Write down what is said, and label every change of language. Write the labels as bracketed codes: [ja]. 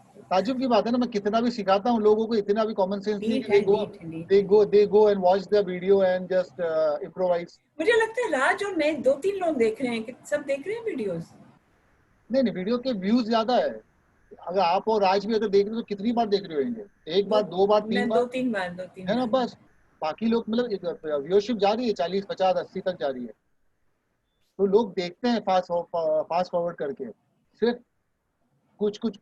[hi] ताजुब की बात है ना, मैं कितना भी सिखाता हूँ लोगों को, इतना भी कॉमन सेंस नहीं है. [en] they go and watch the video and just improvise. [hi] मुझे लगता है राज और मैं 2-3 लोग देख रहे हैं कि सब देख रहे हैं वीडियोस. नहीं, वीडियो के व्यूज ज्यादा है. अगर आप और राज भी अगर देख रहे हो तो कितनी बार देख रहे होंगे? 1 बार, 2 बार, 3 बार, 2-3 बार है ना. बस बाकी लोग मतलब व्यूअरशिप जा रही है 40, 50, 80 तक जा रही है, तो लोग देखते हैं फास्ट फॉरवर्ड करके सिर्फ कुछ.